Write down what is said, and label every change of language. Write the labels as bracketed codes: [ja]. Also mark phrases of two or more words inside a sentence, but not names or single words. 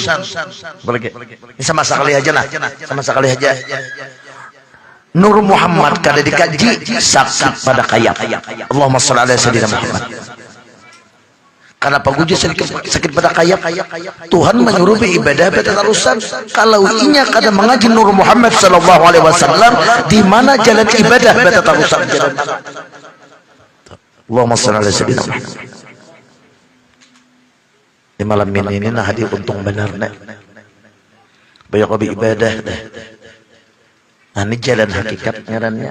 [bjn] Ini sama sekali aja nah, sama sekali aja. Nur Muhammad kada dikaji sakit pada kayap. [ar] Allahumma shalli ala sayyidina Muhammad. [bjn] Karena paguji sakit pada kayap, Tuhan menyuruh ibadah berterusan. Kalau inya kada mengaji Nur Muhammad [ar] sallallahu alaihi wasallam, [bjn] di mana jalan ibadah berterusan jalan. [ar] Allahumma shalli ala sayyidina Muhammad. [bjn] Di malam ini nah hadir untung benar nak. Banyak lebih ibadah dah. Nah ini jalan hakikat ngarannya.